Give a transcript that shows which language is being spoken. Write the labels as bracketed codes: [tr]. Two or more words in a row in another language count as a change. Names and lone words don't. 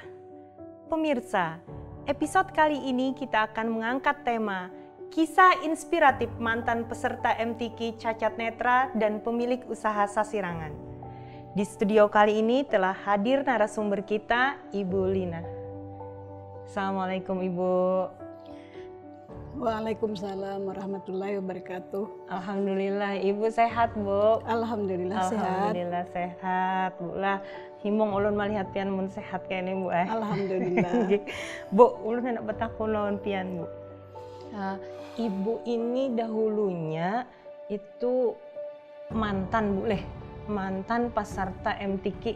[id] Pemirsa, episode kali ini kita akan mengangkat tema kisah inspiratif mantan peserta MTQ cacat netra dan pemilik usaha sasirangan. Di studio kali ini telah hadir narasumber kita, Ibu Lina. Assalamualaikum Ibu. [ar] Waalaikumsalam warahmatullahi wabarakatuh. [id] Alhamdulillah Ibu sehat Bu. Alhamdulillah sehat. [bjn] Alhamdulillah sehat Bu lah. Himong ulun melihat pian mun sehat kayak ini Bu. [id] Alhamdulillah. [bjn] Bu, ulun hendak bertakun lawan pian Bu. Ibu ini dahulunya itu mantan Bu leh, mantan peserta MTQ.